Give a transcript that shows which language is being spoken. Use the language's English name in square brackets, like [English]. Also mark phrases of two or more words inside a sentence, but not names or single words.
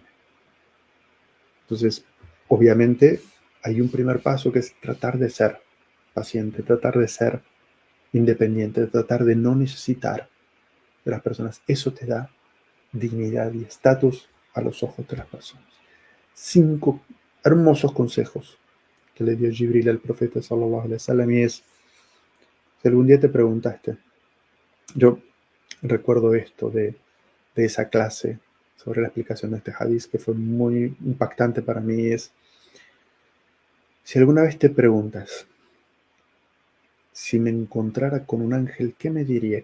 [Spanish] Entonces, obviamente, hay un primer paso que es tratar de ser paciente, tratar de ser independiente, tratar de no necesitar de las personas. Eso te da dignidad y estatus a los ojos de las personas. 5 hermosos consejos que le dio Jibril al profeta [Arabic] صلى الله عليه وسلم [Spanish] y es, si algún día te preguntaste, yo recuerdo esto de esa clase sobre la explicación de este hadiz que fue muy impactante para mí, es, si alguna vez te preguntas, si me encontrara con un ángel, ¿qué me diría?